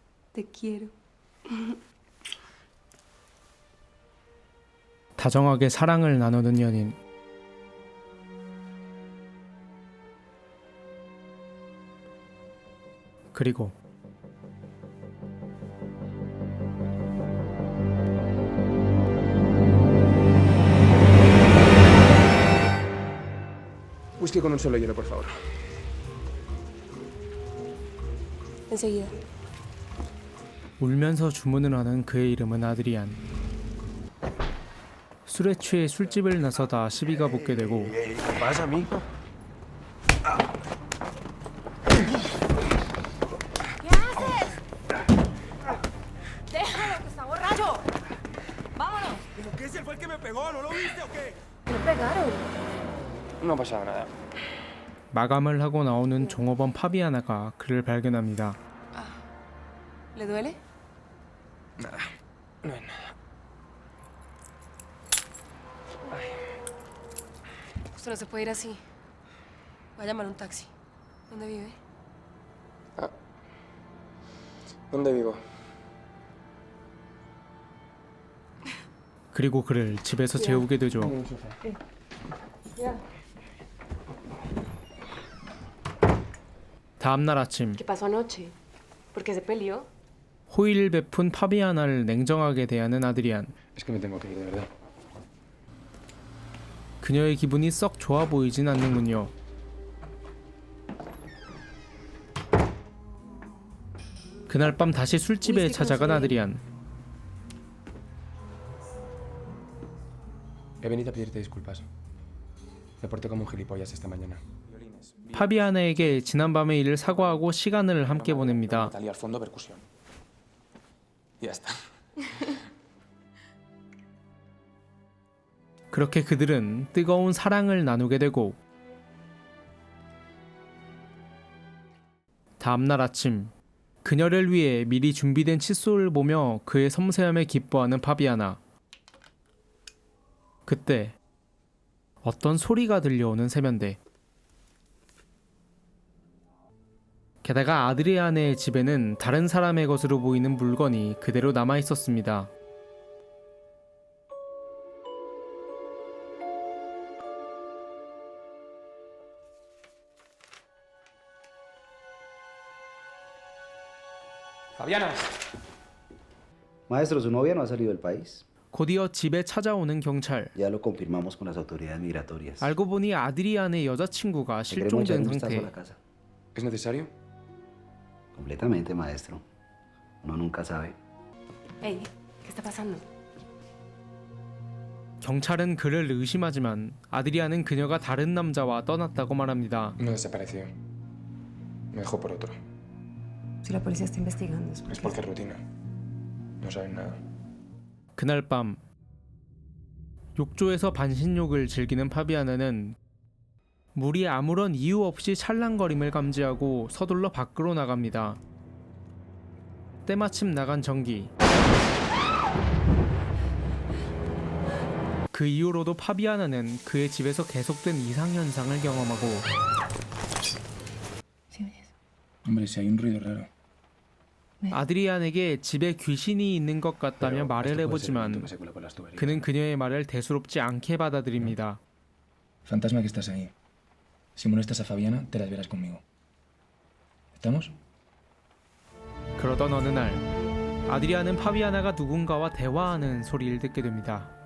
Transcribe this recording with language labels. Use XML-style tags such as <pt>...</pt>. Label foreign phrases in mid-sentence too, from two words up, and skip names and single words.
<es>Te quiero.</es> <ko>다정하게 사랑을 나누는 연인. 그리고</ko> <es>Whisky con un solo hielo, por favor. Enseguida.</es> <ko>울면서 주문을 하는 그의 이름은 아드리안. 술에 취해 술집을 나서다 시비가 붙게 되고</ko> <es>¿Qué pasa, amigo? ¿Qué haces? ¡Déjalo, que está borracho! ¡Vámonos! ¿Pero qué? ¿Ese fue el que me pegó? ¿No lo viste o qué? ¿Me pegaron? No ha pasado nada.</es> <ko>마감을 하고 나오는 종업원 파비아나가 그를 발견합니다.</ko> <es>¿Le duele? Nada. No es nada. Usted no se puede ir así. Va a llamar un taxi. ¿Dónde vive? ¿Dónde vivo?</es> <ko>그리고 그를 집에서 재우게 되죠. 다음날 아침</ko> <es>¿Qué pasó anoche? ¿Por qué se peleó?</es> <ko>호의를 베푼 파비아나를 냉정하게 대하는 아드리안.</ko> <es>Es que me tengo que ir, de verdad.</es> <ko>그녀의 기분이 썩 좋아 보이진 않는군요. 그날 밤 다시 술집에 찾아간 아드리안.</ko> <es>He venido a pedirte disculpas. Me porté como un gilipollas esta mañana.</es> <ko>파비아나에게 지난밤의 일을 사과하고 시간을 함께 보냅니다.</ko> <es>Natalia al fondo percusión. Y ya está.</es> <ko>그렇게 그들은 뜨거운 사랑을 나누게 되고 다음날 아침 그녀를 위해 미리 준비된 칫솔을 보며 그의 섬세함에 기뻐하는 파비아나. 그때 어떤 소리가 들려오는 세면대. 게다가 아드리아네의 집에는 다른 사람의 것으로 보이는 물건이 그대로 남아 있었습니다.</ko> <es>Fabiana. Maestro, su novia no ha salido del país.</es> <ko>곧이어 집에 찾아오는 경찰.</ko> <es>Ya lo confirmamos con las autoridades migratorias.</es> <ko>알고 보니 아드리안의 여자친구가</ko> <es>¿Le queremos echar</es> <ko>실종된</ko> <es>un vistazo a</es> <ko>상태.</ko> <es>la casa? ¿Es necesario? Completamente, maestro. Uno nunca sabe. Ey, ¿qué está pasando?</es> <ko>경찰은 그를 의심하지만 아드리안은 그녀가 다른 남자와 떠났다고 말합니다.</ko> <es>No desapareció. Me dejó por otro. Si la policía está investigando, Es porque es rutina. No saben nada.</es> <ko>그날 밤 욕조에서 반신욕을 즐기는 파비아나는 물이 아무런 이유 없이 찰랑거림을 감지하고 서둘러 밖으로 나갑니다. 때마침 나간 전기. 그 이후로도 파비아나는 그의 집에서 계속된 이상현상을 경험하고</ko> <es>Hombre, si hay un ruido raro.</es> <ko>아드리안에게 집에 귀신이 있는 것 같다며 말을 해보지만 그는 그녀의 말을 대수롭지 않게 받아들입니다.</ko> <es>Fantasma que estás ahí. Si molestas a Fabiana, te las verás conmigo. ¿Estamos?</es> <ko>그러던 어느 날 아드리안은 파비아나가 누군가와 대화하는 소리를 듣게 됩니다.</ko>